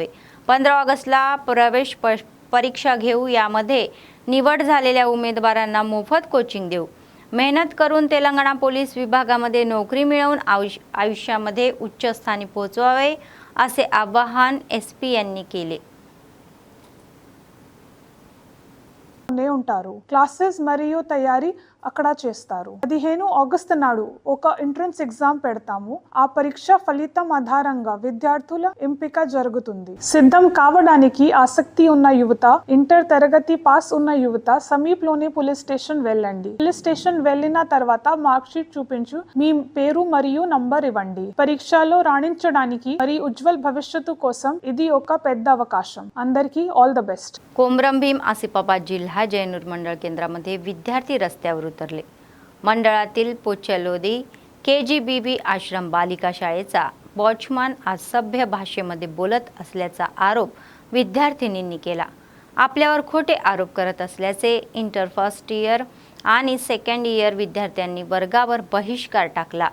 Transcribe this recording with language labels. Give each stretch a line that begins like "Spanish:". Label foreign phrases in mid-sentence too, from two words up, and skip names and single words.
Marathi: 15 ऑगस्टला प्रवेश परीक्षा घेऊ. यामध्ये निवड झालेल्या उमेदवारांना मोफत कोचिंग देऊ. मेहनत करून तेलंगणा पोलीस विभागामध्ये नोकरी मिळवून आयुष्यामध्ये उच्च स्थानी पोहोचवावे असे आवाहन SP यांनी केले.
Telugu: ఉంటారు క్లాసెస్ మరియు తయారీ అక్కడ చేస్తారు. 15 ఆగస్టు నాడు ఒక
English: entrance exam
Telugu: పెడతాము. ఆ పరీక్ష ఫలితం ఆధారంగా విద్యార్థుల ఎంపిక జరుగుతుంది. సిద్ధం కావడానికి ఆసక్తి ఉన్న యువత, ఇంటర్ తరగతి పాస్ ఉన్న యువత సమీపంలోని పోలీస్ స్టేషన్ వెళ్ళండి. పోలీస్ స్టేషన్ వెళ్ళిన తర్వాత
English: mark sheet
Telugu: చూపించు మీ పేరు మరియు నంబర్ ఇవ్వండి. పరీక్షలో రాణించడానికి మరియు ఉజ్వల భవిష్యత్తు కోసం ఇది ఒక పెద్ద అవకాశం. అందరికీ
English: all the best.
Marathi: कोमरम भीम आसिफाबाद जिल्हा जयनूर मंडळ केंद्रामध्ये विद्यार्थी रस्त्यावर उतरले. मंडळातील पोचलोदी KGBB आश्रम बालिका शाळेचा वॉचमन आज सभ्य भाषेमध्ये बोलत असल्याचा आरोप विद्यार्थिनींनी केला. आपल्यावर खोटे आरोप करत असल्याचे
English: Inter first year
Marathi: आणि
English: second year
Marathi: विद्यार्थ्यांनी वर्गावर बहिष्कार टाकला.